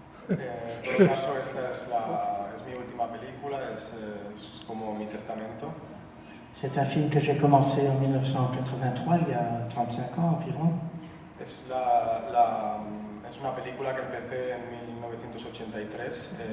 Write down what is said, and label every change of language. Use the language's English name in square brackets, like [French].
[Spanish] En todo caso, esta es mi última película, es como mi testamento. [French] C'est un film que j'ai commencé en 1983, il y a 35 ans environ. [Spanish] Es una película que empecé en 1983,